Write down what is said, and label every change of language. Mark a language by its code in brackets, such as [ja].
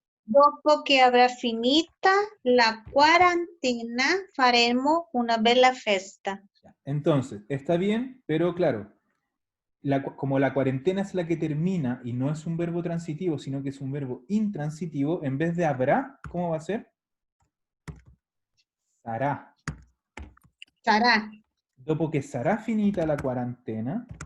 [it] Dopo che avrà finita la quarantena faremo una bella festa. [es] Entonces, está bien, pero claro, como la cuarentena es la que termina y no es un verbo transitivo, sino que es un verbo intransitivo, en vez de habrá, ¿cómo va a ser? [it] Sarà. Sarà. Dopo che sarà finita la cuarentena,